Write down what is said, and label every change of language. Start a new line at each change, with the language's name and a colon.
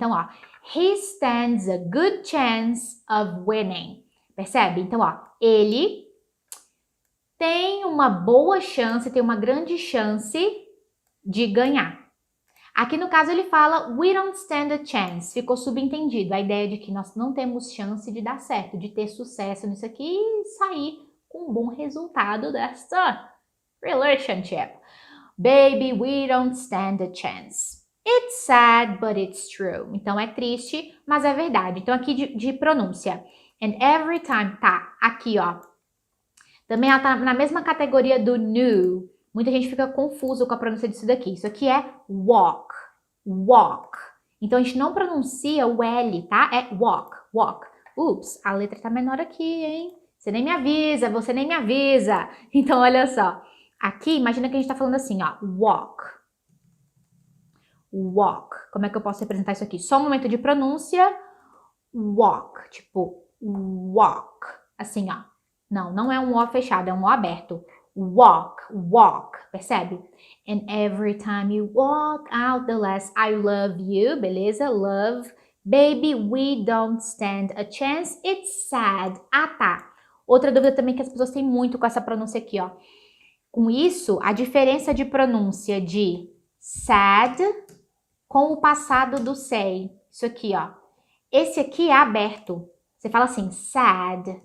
English: Então, ó, he stands a good chance of winning.
Portuguese: Percebe? Então, ó, ele tem uma boa chance, tem uma grande chance de ganhar. Aqui no caso ele fala
English: we don't stand a chance.
Portuguese: Ficou subentendido a ideia de que nós não temos chance de dar certo, de ter sucesso nisso aqui e sair com um bom resultado dessa relationship.
English: Baby, we don't stand a chance. It's sad, but it's true.
Portuguese: Então é triste, mas é verdade. Então aqui de pronúncia.
English: And every time,
Portuguese: tá, aqui ó. Também ela tá na mesma categoria do new. Muita gente fica confuso com a pronúncia disso daqui. Isso aqui é walk, walk. Então a gente não pronuncia o L, tá? É walk, walk. Ups, a letra tá menor aqui, hein? Você nem me avisa, você nem me avisa. Então olha só. Aqui, imagina que a gente tá falando assim, ó, walk. Walk. Como é que eu posso representar isso aqui? Só um momento de pronúncia. Walk. Tipo, walk. Assim, ó. Não é um O fechado, é um O aberto. Walk, walk. Percebe?
English: And every time you walk out, the less I love you. Beleza? Love. Baby, we don't stand a chance. It's sad. Ah, tá.
Portuguese: Outra dúvida também que as pessoas têm muito com essa pronúncia aqui, ó. Com isso, a diferença de pronúncia de sad com o passado do say. Isso aqui, ó. Esse aqui é aberto. Você fala assim, sad.